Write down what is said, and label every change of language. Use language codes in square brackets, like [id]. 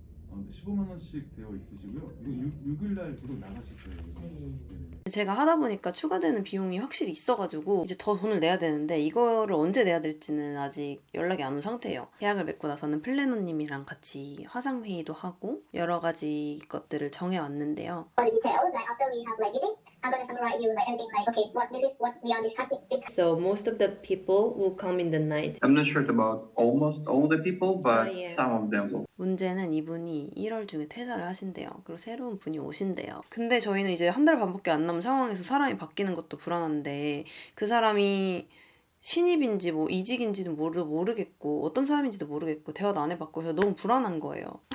[ko] 근데 15만 원씩 되어 있으시고요. 이거 6일 날 계속 나가실 거예요. 제가 하다 보니까 추가되는 비용이 확실히 있어가지고 이제 더 돈을 내야 되는데 이거를 언제 내야 될지는 아직 연락이 안 온 상태예요. 계약을 맺고 나서는 플래너님이랑 같이 화상회의도 하고 여러 가지 것들을 정해왔는데요. [en] For the detail, like after we have like meeting, I'm gonna summarize you like everything like okay, this is what we are discussing. So most of the people will come in the night. I'm not sure about almost all the people, but yeah. some of them will. [ko] 문제는 이분이 1월 중에 퇴사를 하신대요. 그리고 새로운 분이 오신대요. 근데 저희는 이제 한 달 반밖에 안 남은 상황에서 사람이 바뀌는 것도 불안한데 그 사람이 신입인지 뭐 이직인지는 모르겠고 어떤 사람인지도 모르겠고 대화도 안 해봤고 해서 너무 불안한 거예요.